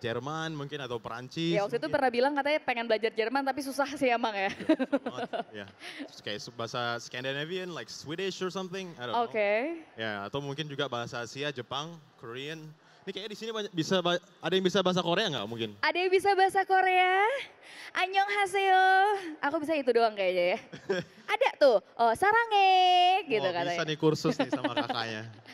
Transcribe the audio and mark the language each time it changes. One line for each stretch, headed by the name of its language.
Indonesian: Jerman mungkin atau Perancis. Ya waktu itu pernah bilang katanya pengen belajar Jerman tapi susah sih emang ya. Ya, terus kayak bahasa Scandinavian,
English: like Swedish or something, I don't know.
Indonesian: Oke. Ya, atau mungkin juga bahasa Asia, Jepang, Korean. Ini kayaknya di sini ada yang bisa bahasa Korea nggak mungkin? Ada yang bisa bahasa Korea? Annyeonghaseyo. Aku bisa itu doang kayaknya ya. Ada tuh, oh sarange gitu katanya. Bisa nih kursus nih sama kakaknya.